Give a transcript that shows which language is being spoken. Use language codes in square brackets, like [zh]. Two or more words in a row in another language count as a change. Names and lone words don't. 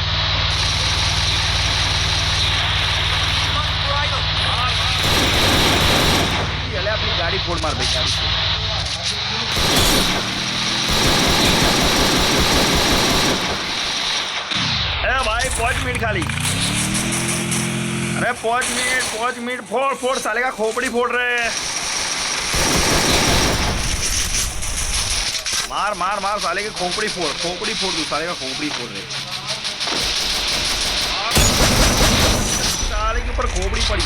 [gu] આપણી ગાડી ફોડ માર ભાઈ, ગાડી ફોડ. અરે ભાઈ 5 મિનિટ ખાલી. [hi] अरे 5 मिनट फोड़ साले का खोपड़ी फोड़ रहे. मार साले की खोपड़ी फोड़ तू, साले का खोपड़ी फोड़ रहे. साले के ऊपर खोपड़ी पड़ी.